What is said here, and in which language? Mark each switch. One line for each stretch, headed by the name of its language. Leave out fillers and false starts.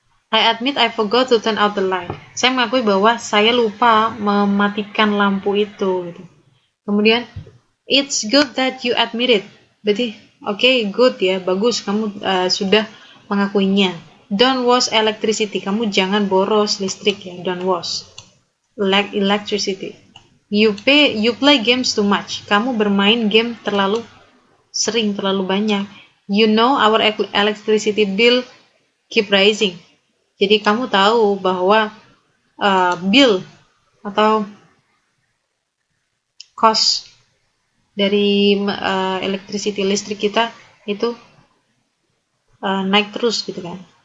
English: I admit I forgot to turn out the light.
Indonesian: Saya mengakui bahwa saya lupa mematikan lampu itu. Gitu. Kemudian,
English: it's good that you admit it.
Indonesian: Berarti, okay, good ya, bagus. Kamu sudah mengakuinya.
English: Don't waste electricity.
Indonesian: Kamu jangan boros listrik ya.
English: Don't waste electricity. You play games too much.
Indonesian: Kamu bermain game terlalu sering, terlalu banyak.
English: You know our electricity bill keep rising.
Indonesian: Jadi kamu tahu bahwa bill atau cost dari electricity listrik kita itu naik terus gitu kan.